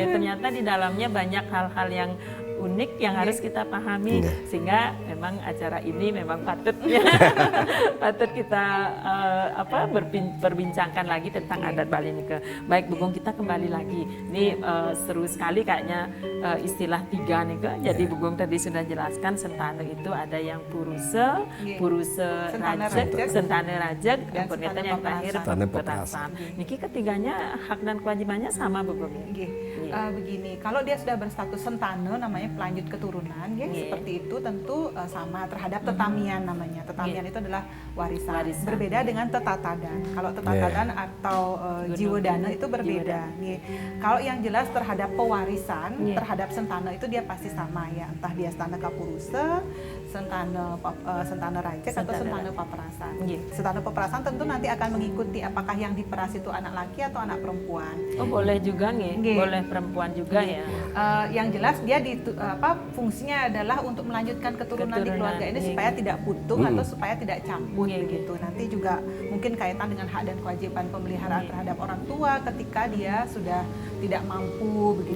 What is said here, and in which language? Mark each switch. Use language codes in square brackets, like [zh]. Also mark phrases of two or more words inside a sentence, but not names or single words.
[id] Ternyata di dalamnya banyak hal-hal yang unik yang harus kita pahami, sehingga memang acara ini memang patut patut kita berbincangkan lagi tentang adat Bali ini. Baik Bu Gong, kita kembali lagi. Ini seru sekali kayaknya istilah tiga nih ke. Jadi Bu Gong tadi sudah jelaskan sentana itu ada yang puruse, Sentana rajek, rajek, sentana rajek, dan kemudian sentana yang terakhir Sentana peperasan. Niki ketiganya hak dan kewajibannya sama Bu Gong. Begini, kalau dia sudah berstatus sentana namanya pelanjut keturunan ya, seperti itu tentu sama terhadap tetamian namanya. Tetamian itu adalah warisan. Berbeda dengan tetatadan. Kalau tetatadan atau jiwadana itu berbeda. Kalau yang jelas terhadap pewarisan, terhadap sentana itu dia pasti sama ya. Entah dia sentana kapuruse, sentana rajek atau sentana paperasan. Sentana paperasan tentu nanti akan mengikuti apakah yang diperas itu anak laki atau anak perempuan. Oh, boleh juga nih, boleh perempuan juga ya. Yang jelas dia fungsinya adalah untuk melanjutkan keturunan di keluarga ini supaya tidak putus atau supaya tidak campur begitu. Nanti juga mungkin kaitan dengan hak dan kewajiban pemeliharaan terhadap orang tua ketika dia sudah tidak mampu begitu.